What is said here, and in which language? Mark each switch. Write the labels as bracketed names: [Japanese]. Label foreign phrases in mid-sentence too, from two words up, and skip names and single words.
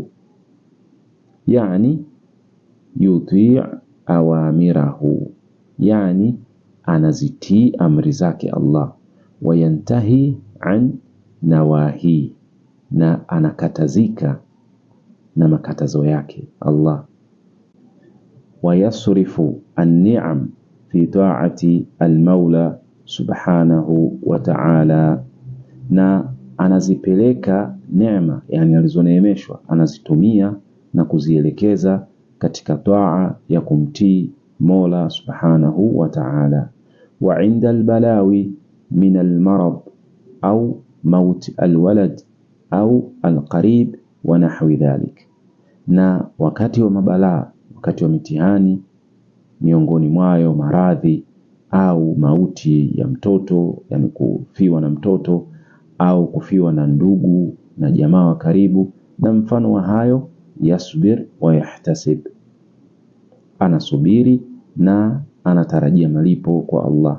[Swahili] Yani [Arabic] يطيع أوامره, [Swahili] yani anazitii amri zake Allah, [Arabic] وينتهي عن نواهي, [Swahili] na anakatazika na makatazo yake Allah. [Arabic] ويصرف النعم في طاعة المولى سبحانه وتعالى, [Swahili] na anazipeleka neema, yani alizoneemeshwa anazitumia na kuzielekeza katika taa ya kumtii Mola [Arabic] سبحانه وتعالى. وعند البلاوي من المرض أو موت الولد أو القريب ونحو ذلك, [Swahili] na wakati wa mabalaa, wakati wa mitihani, miongoni mwayo maradhi au mauti ya mtoto, yani kufiwa na mtoto au kufiwa na ndugu na jamaa wa karibu na mfano wa hayo, [Arabic] يصبر ويحتسب, [Swahili] anasubiri na anatarajia malipo kwa Allah.